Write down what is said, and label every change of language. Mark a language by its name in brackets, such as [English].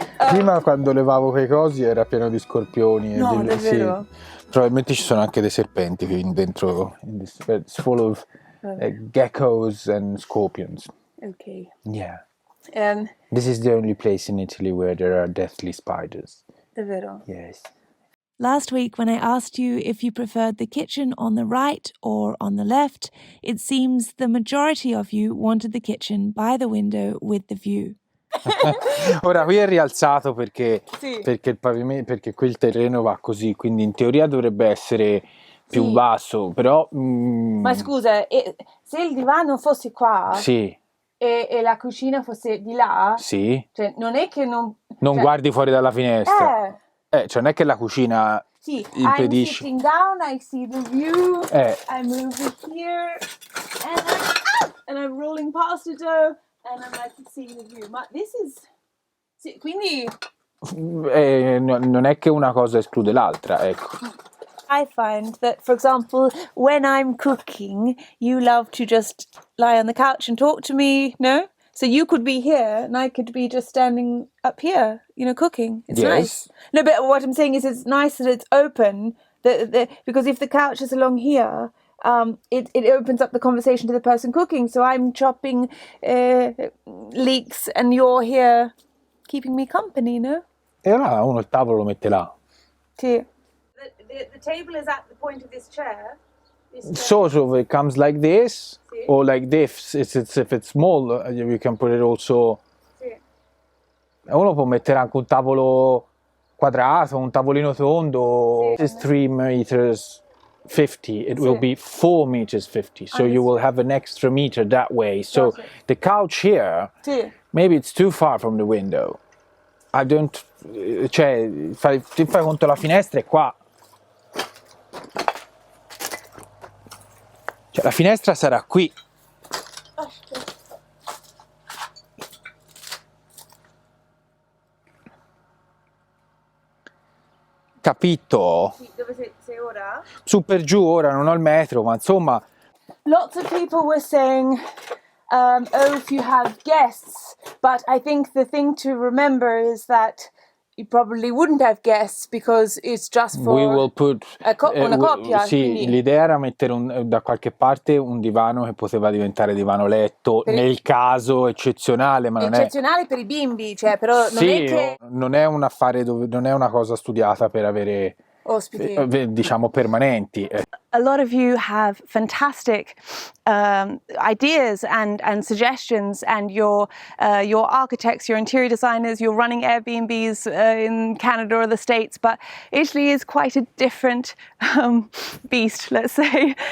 [Italian] Prima quando levavo quei cosi era pieno di scorpioni. No, davvero? Sì. Probabilmente ci sono anche dei serpenti qui dentro. [English] It's full of geckos and scorpions. Okay. Yeah. This is the only place in Italy where there are deathly spiders. [Italian] Davvero? [English] Yes. Last week, when I asked you if you preferred the kitchen on the right or on the left, it seems the majority of you wanted the kitchen by the window with the view. [Italian] Ora qui è rialzato perché, Sì. perché il pavimento, perché qui il terreno va così, quindi in teoria dovrebbe essere più basso, però... Ma scusa, se il divano fosse qua Sì. e la cucina fosse di là, Sì. cioè non è che non guardi fuori dalla finestra. Cioè non è che la cucina impedisce. [English] I'm sitting down, I see the view, I move it here, and I'm rolling past the door, and I'm like seeing the view. [Italian] Ma [English] this is... [Italian] Sì, quindi... non è che una cosa esclude l'altra, ecco. [English] I find that, for example, when I'm cooking, you love to just lie on the couch and talk to me, no? So you could be here and I could be just standing up here, cooking. It's nice. No, but what I'm saying is it's nice that it's open, because if the couch is along here, it opens up the conversation to the person cooking. So I'm chopping leeks and you're here keeping me company, no? [Italian] E allora uno il tavolo lo mette là. Sì. [English] The table is at the point of this chair. Sort of, it comes like this, [Italian] Sì. [English] or like this. If it's small, you can put it also. [Italian] Sì. Uno può mettere anche un tavolo quadrato, un tavolino tondo. Sì. [English] It's 3 meters 50. It will be 4 meters 50. So you will have an extra meter that way. So the couch here, [Italian] Sì. [English] maybe it's too far from the window. I don't. [Italian] Cioè, ti fai conto la finestra è qua. Cioè, la finestra sarà qui. Capito? Dove sei ora? Su per giù, ora non ho il metro, ma insomma. [English] Lots of people were saying, oh, if you have guests, but I think the thing to remember is that you probably wouldn't have guests because it's just for We will put, [Italian] una coppia. Sì, quindi. l'idea era mettere da qualche parte un divano che poteva diventare divano letto nel caso eccezionale, ma non è eccezionale per i bimbi, cioè, però non sì, è che non è un affare non è una cosa studiata per avere ospiti. Diciamo permanenti. [English] A lot of you have fantastic ideas and suggestions, and your architects, your interior designers, you're running Airbnbs in Canada or the States, but Italy is quite a different beast, let's say.